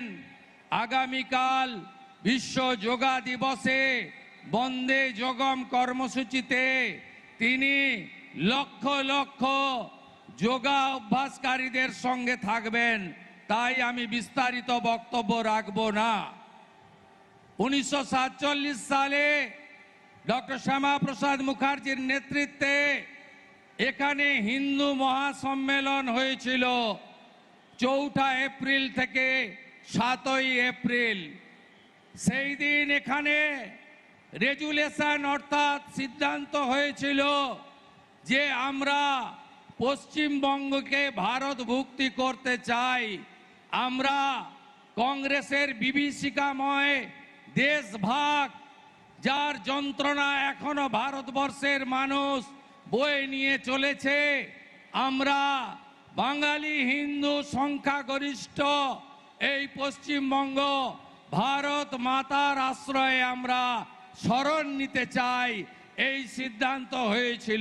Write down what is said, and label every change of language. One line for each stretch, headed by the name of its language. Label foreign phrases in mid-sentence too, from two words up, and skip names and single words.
Bangla: আগামীকাল বিশ্ব যোগা দিবসে বন্দে যোগম কর্মসূচিতে তিনি লক্ষ লক্ষ যোগা অভ্যাসকারীদের সঙ্গে থাকবেন। তাই আমি বিস্তারিত বক্তব্য রাখব না। 1947 সালে ডক্টর শ্যামা প্রসাদ মুখার্জির নেতৃত্বে এখানে হিন্দু মহাসম্মেলন হয়েছিল 4 এপ্রিল থেকে 7 এপ্রিল। সেই দিন এখানে রেজুলেশন অর্থাৎ সিদ্ধান্ত হয়েছিল যে আমরা পশ্চিমবঙ্গকে ভারতভুক্তি করতে চাই। আমরা কংগ্রেসের বিভীষিকাময় দেশভাগ, যার যন্ত্রণা এখনো ভারতবর্ষের মানুষ বয়ে নিয়ে চলেছে, আমরা বাঙালি হিন্দু সংখ্যাগরিষ্ঠ এই পশ্চিমবঙ্গ ভারত মাতার আশ্রয়ে আমরা শরণ নিতে চাই, এই সিদ্ধান্ত হয়েছিল।